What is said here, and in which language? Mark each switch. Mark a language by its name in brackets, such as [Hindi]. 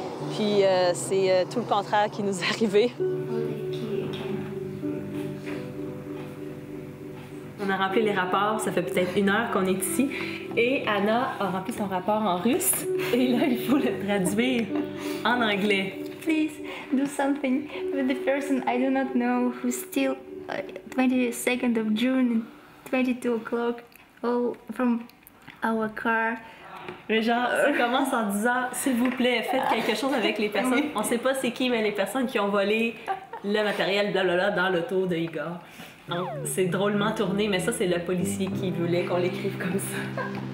[French] Puis c'est tout le contraire qui nous est arrivé. On a rempli les rapports, ça fait peut-être 1 heure qu'on est ici. Et Anna a rempli son rapport en russe. Et là, il faut le traduire en anglais. [English] Please do something with the person I do not know who's still 22nd of June, 22 o'clock, all from our car. [French] Mais genre, ça commence en disant, s'il vous plaît, faites quelque chose avec les personnes. On sait pas c'est qui, mais les personnes qui ont volé le matériel, blablabla, dans l'auto de Igor. C'est drôlement tourné, mais ça, c'est le policier qui voulait qu'on l'écrive comme ça.